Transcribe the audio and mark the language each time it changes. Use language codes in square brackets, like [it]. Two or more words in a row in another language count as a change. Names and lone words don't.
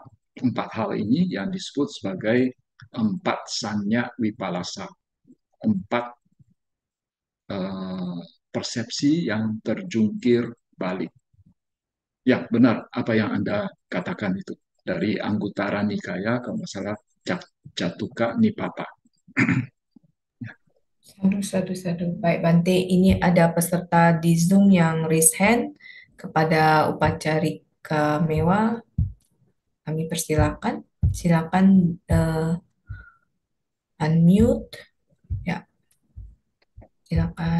[id] Empat hal ini yang disebut sebagai empat [pi] sanya wipalasa, [id] empat persepsi yang terjungkir balik. Ya, benar apa yang Anda katakan itu. Dari Anguttara Nikaya, kalau nggak salah, Jatuka Nipata. [pi] Sadu, sadu, sadu. [id] Baik, Bante. Ini ada peserta di Zoom yang [en] raise hand [id] kepada Upacarika Mewa. Kami persilakan. Silakan unmute. Ya, silakan.